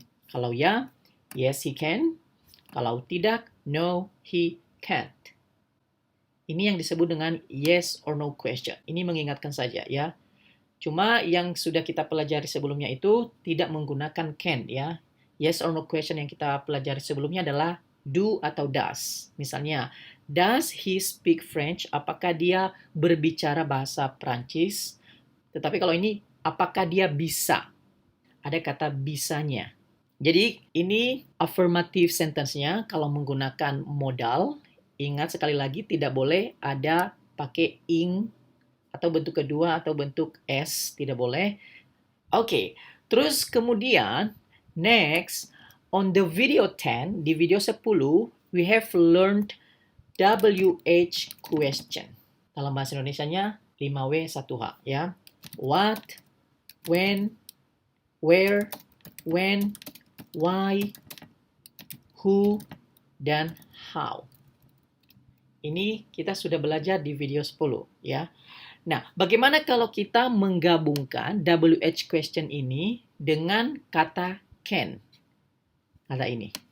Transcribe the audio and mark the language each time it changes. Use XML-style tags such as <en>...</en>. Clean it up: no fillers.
<id>Kalau ya,</id> <en>yes, he can.</en> <id>Kalau tidak,</id> <en>no, he can't.</en> <id>Ini yang disebut dengan yes or no question. Ini mengingatkan saja ya. Cuma yang sudah kita pelajari sebelumnya itu tidak menggunakan can ya. Yes or no question yang kita pelajari sebelumnya adalah do atau does.</id> <en>Misalnya, does he speak French?</en> <id>Apakah dia berbicara bahasa Prancis? Tetapi kalau ini, apakah dia bisa? Ada kata bisanya. Jadi ini affirmative sentence-nya kalau menggunakan modal. Ingat sekali lagi tidak boleh ada pakai ing atau bentuk kedua atau bentuk s, tidak boleh. Oke, terus kemudian</id> <en>next on the video 10,</en> <id>di video 10</id> <en>we have learned WH question.</en> <id>Dalam bahasa Indonesianya 5W 1H ya.</id> <en>What, when, where, when, why, who, dan how.</en> <id>Ini kita sudah belajar di video 10 ya. Nah, bagaimana kalau kita menggabungkan WH question ini dengan kata can? Kata ini.</id>